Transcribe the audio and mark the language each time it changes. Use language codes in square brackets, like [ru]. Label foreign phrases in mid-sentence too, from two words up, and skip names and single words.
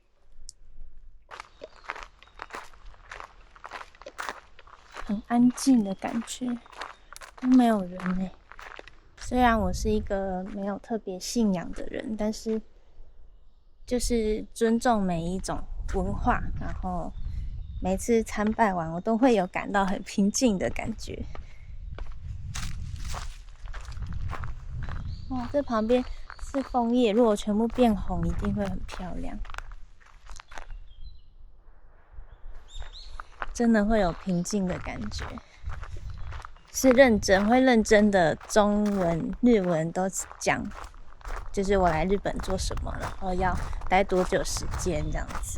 [zh] 很安靜的感覺，都沒有人欸。雖然我是一個沒有特別信仰的人，但是就是尊重每一種文化，然後每次參拜完，我都會有感到很平靜的感覺。哇，這旁邊是楓葉，如果全部變紅，一定會很漂亮。真的會有平靜的感覺，是認真，會認真的中文、日文都講，就是我來日本做什麼，然後要待多久時間這樣子。